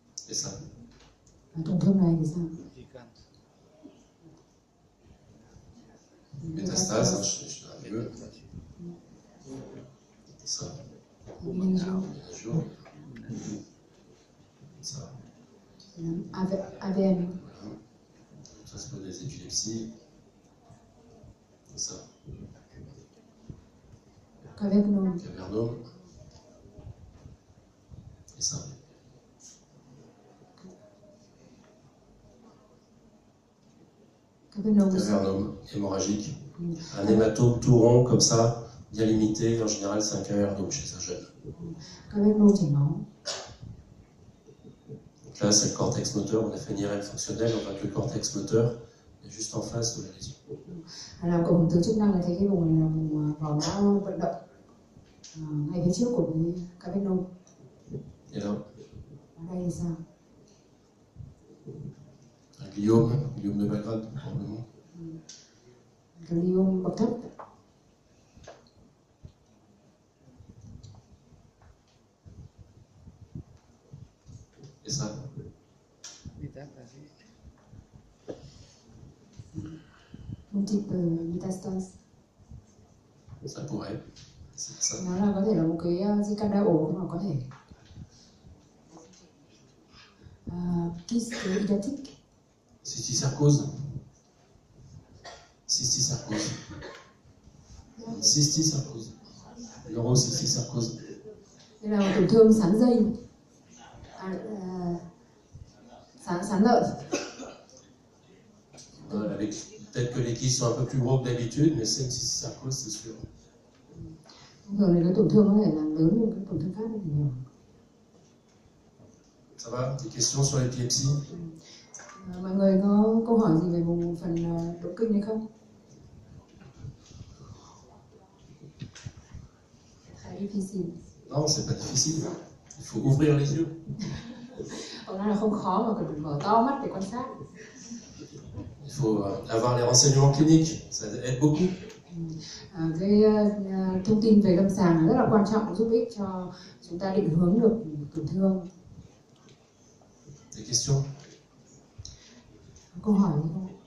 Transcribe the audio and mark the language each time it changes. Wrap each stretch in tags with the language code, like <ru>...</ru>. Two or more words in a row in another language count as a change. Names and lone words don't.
<fr>Et ça.</fr> <vi>Tổn thương này thì sao? Di căn.</vi> <fr>Métastase, je l'ai un peu. Ça. Méningio. Méningio. Ça. AVN. Voilà. Ça, c'est pour des épilepsies. Et ça. Cavernome. Cavernome. Et ça. Cavernome hémorragique. Un hématome tout rond comme ça, bien limité. En général, c'est un cavernome chez un jeune.</fr> <vi>Cavernome chảy máu.</vi> <fr>Donc là, c'est le cortex moteur. On a fait une IRM fonctionnelle. On voit que le cortex moteur est juste en face de la lésion.</fr> <vi>Làm cộng hưởng từ chức năng là thấy cái vùng này là vùng vỏ não vận động ngay phía trước của cái cavernome.</vi> <fr>Et là,</fr> <vi>Ở đây thì sao?</vi> <fr>un gliome de Belgrade, probablement.</fr> <vi>Gliome bậc thấp.</vi> <fr>Et ça. Métastasie. Multiple métastase. Ça pourrait. C'est ça.</fr> <vi>Nó là có thể là một cái di căn đa ổ, nhưng mà có thể</vi> <fr>kyste hydathique. Cystisarcose. Cystisarcose. Cystisarcose. Neurocystisarcose.</fr> <vi>Đây là một tổn thương sán dây, sán lợn.</vi> <fr>Voilà, peut-être que les kystes sont un peu plus gros que d'habitude, mais c'est une cystisarcose, c'est sûr.</fr> <vi>Thường thì cái tổn thương có thể là lớn hơn cái tổn thương khác rất nhiều.</vi> <fr>Ça va? Des questions sur l'épilepsie?</fr> <vi>Mọi người có câu hỏi gì về vùng phần độ kinh hay không?</vi> <fr>Très difficile. Non, c'est pas difficile. Il faut ouvrir les yeux.</fr> <vi>Ông nói là không khó mà cần phải mở to mắt để quan sát.</vi> <fr>Il faut avoir les renseignements cliniques, ça aide beaucoup.</fr> <vi>Cái thông tin về lâm sàng rất là quan trọng, giúp ích cho chúng ta định hướng được tổn thương.</vi> <fr>Des questions?</fr> <vi>Câu hỏi gì không?</vi>